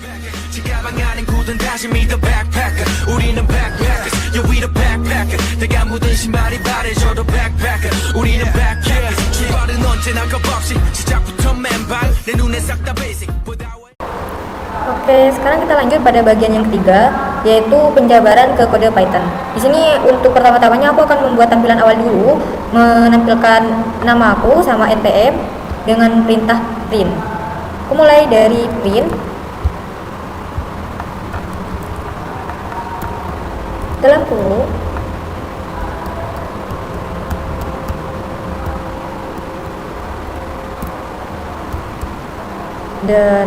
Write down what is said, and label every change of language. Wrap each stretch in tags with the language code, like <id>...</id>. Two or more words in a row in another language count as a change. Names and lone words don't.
<ko>지가방 안엔 굳은 다짐이</ko> <en>the backpacker</en> <ko>우리는</ko> <en>backpackers yeah we the backpacker</en> <ko>내가 묻은 신발이 바래져도 backpacker 우리는 backpackers 출발은 언제나 겁없이 시작부터 맨발 내 눈에 싹 다 basic.</ko> <id>Oke, sekarang kita lanjut pada bagian yang ketiga, yaitu penjabaran ke kode Python. Di sini untuk pertama-tamanya aku akan membuat tampilan awal dulu, menampilkan nama aku sama npm dengan perintah print. Aku mulai dari print dalam kurung dan</id>